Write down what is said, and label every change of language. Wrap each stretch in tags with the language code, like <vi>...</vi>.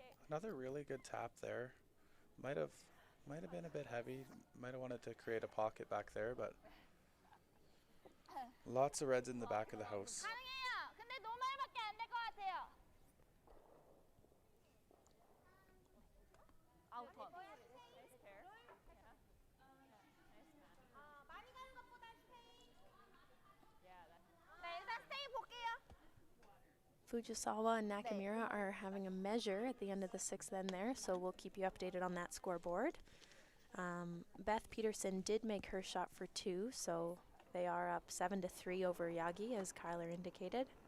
<en>Another really good tap there. Might have been a bit heavy. Might have wanted to create a pocket back there, but lots of reds in the back of the house.</en> <ko>가능해요. 근데 노말밖에 안 될 것 같아요. 아웃턴. 많이 가는 것보다 스페인. 네, 일단 스테이 볼게요.</ko> <en>Fujisawa and Nakamura are having a measure at the end of the sixth end there, so we'll keep you updated on that scoreboard. Beth Peterson did make her shot for 2, so they are up 7-3 over Yagi, as Kyler indicated.</en>